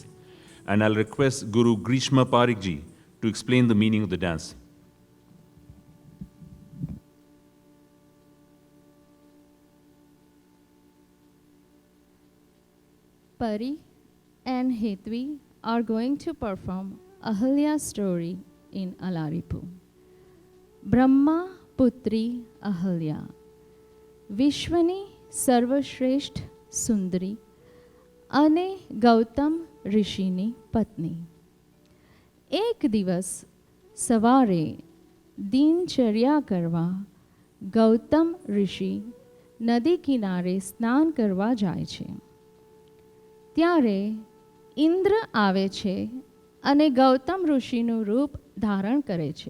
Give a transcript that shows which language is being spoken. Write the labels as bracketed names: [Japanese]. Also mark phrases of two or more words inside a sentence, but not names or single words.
[English] And I'll request Guru Grishma Parikji to explain the meaning of the dance. Pari and Hetvi are going to perform Ahalya's story in Allah Ripu. [Gujarati] બ્રહ્મ પુત્રી અહલ્યા, વિશ્વની સર્વશ્રેષ્ઠ સુંદરી, અને ગૌતમ ઋષિની પત્ની. એક દિવસ સવારે દિનચર્યા કરવા ગૌતમ ઋષિ નદી કિનારે સ્નાન કરવા જાય છે. ત્યારે ઇન્દ્ર આવે છે અને ગૌતમ ઋષિનું રૂપ ધારણ કરે છે.